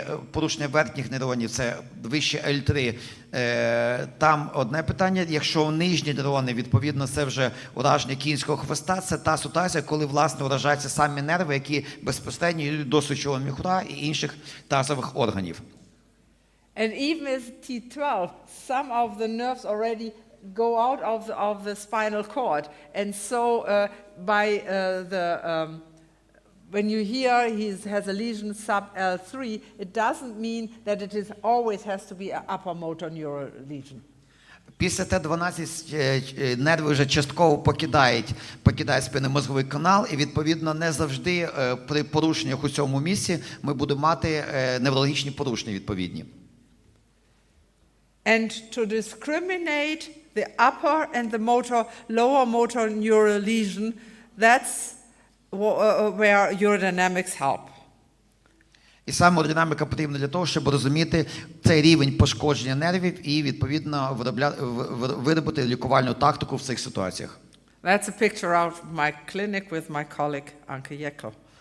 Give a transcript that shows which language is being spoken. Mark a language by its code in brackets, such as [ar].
[uk] порушення верхніх нейронів, це вище L3, там одне питання, якщо нижні нейрони, відповідно це вже ураження кінського хвоста, це та ситуація, коли власне уражаються самі нерви, які безпосередньо йдуть до сечового міхура і інших тазових органів. [en] And even with T12, some of the nerves already go out of the spinal cord. And so when you hear he has a lesion sub L3, it doesn't mean that it always has to be an upper motor neural lesion. [uk] Після Т12 нерви вже частково покидають спинномозговий канал, і відповідно не завжди при порушеннях у цьому місці ми будемо мати неврологічні порушення відповідні. [en] And to discriminate the upper and the lower motor neural lesion, that's where urodynamics help. [uk] І саме уродинаміка потрібна для того, щоб розуміти цей рівень пошкодження нервів і відповідно виробити лікувальну тактику в цих ситуаціях. [en] That's a picture out of my clinic with my colleague Anke Jekyll.